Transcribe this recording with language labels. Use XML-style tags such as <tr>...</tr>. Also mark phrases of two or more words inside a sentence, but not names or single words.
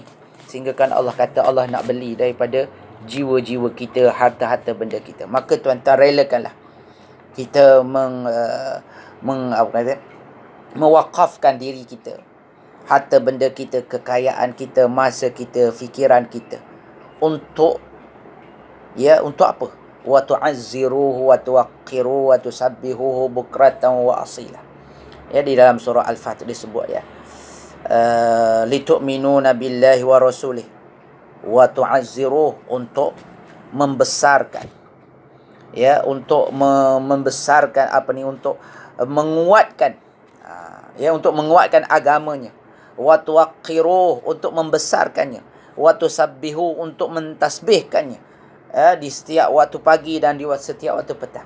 <ms>Sehingga kan Allah kata Allah nak beli daripada jiwa-jiwa kita, harta-harta benda kita. Maka tuan-tuan relakanlah kita mewakafkan diri kita, harta benda kita, kekayaan kita, masa kita, fikiran kita untuk apa?</ms> <ar>وتعزروه وتوقروه وتسبحوه بكرة وأصيلا.</ar> <ms>Ya, di dalam surah Al-Fath disebut ya.</ms> <ar>لتؤمنوا بالله ورسوله وتعزروه,</ar> <ms>untuk membesarkan. Ya, untuk membesarkan untuk menguatkan. Ya, untuk menguatkan agamanya.</ms> <ar>وتوقروه,</ar> <ms>untuk membesarkannya.</ms> <ar>وتسبحه,</ar> <ms>untuk mentasbihkannya. Di setiap waktu pagi dan di setiap waktu petang.</ms>